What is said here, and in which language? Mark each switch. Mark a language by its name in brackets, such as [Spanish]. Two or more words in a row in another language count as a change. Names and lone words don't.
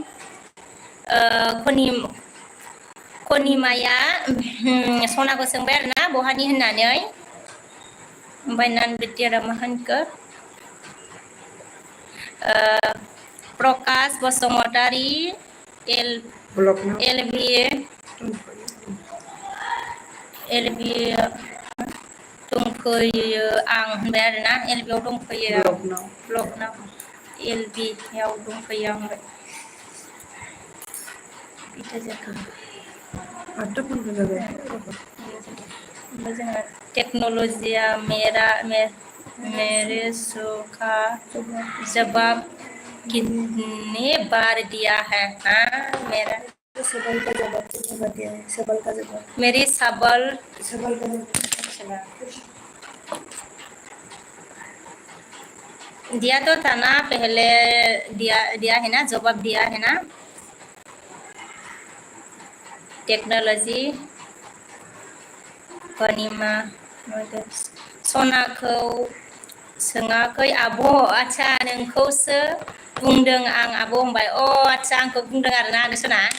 [Bodo] खनिमाया सनाखौ सोंबाय आरोना बहानि होननानै ओमफ्राय नान बिटिआरा मा होनखो प्रकाश बसुमतारी एलबि दंफैयो आं होनबाय आरोना एलबियाव दंफैयो ब्लगनाव ब्लगनाव एलबियाव दंफैयो आं होनबाय इटा जाखो 8:15 जाबाय ओमफ्राय जोंहा [Hindi] टेक्न'लजिया मेरे सुखा जवाब कितने बार दिया है हाँ मेरा सबल का जवाब कितने बार दिया है सबल का जवाब मेरी सबल सबल का जवाब दिया तो था ना पहले दिया दिया है ना जवाब दिया है ना [Bodo] टेक्न'लजि कनिमा सनाखौ सोङाखै आब' आच्छा नोंखौसो बुंदों आं आब' होनबाय अ आच्छा आंखौ बुंदों आरोना आदै सना